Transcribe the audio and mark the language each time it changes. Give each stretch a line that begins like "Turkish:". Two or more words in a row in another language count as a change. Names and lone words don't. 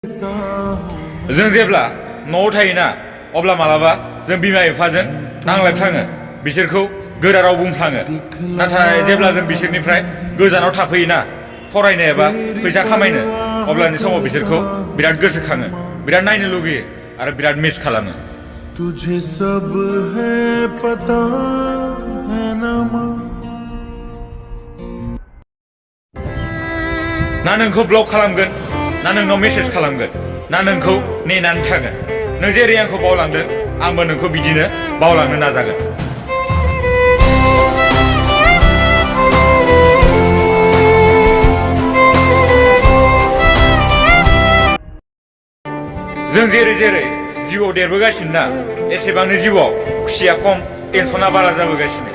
Bodo: जों जेब्ला न'आव थायोना अब्ला मालाबा जों बिमा बिफाजों नांलायफ्लाङो, बिसोरखौ गोरा राव बुंफ्लाङो। नाथाय जेब्ला जों बिसोरनिफ्राय गोजानाव थाफैयोना फरायनो एबा फैसा खामायनो, अब्लानि समाव बिसोरखौ बिराद गोसोखाङो, बिराद नायनो लुगैयो आरो बिराद मिस खालामो।
Hindi: तुझे सब है पता है ना माँ।
Bodo: ना नोंखौ ब्लक खालामगोन, ना नोंनाव मेसेज खालामगोन, ना नोंखौ नेनानै थागोन। नों जेरै आंखौ बावलांदों आंबो नोंखौ बिदिनो बावलांनो नाजागोन। जों जेरै जेरै जिउआव देरबोगासिनो ना एसेबांनो जिउआव खुसिया खम, टेनसना बारा जाबोगासिनो।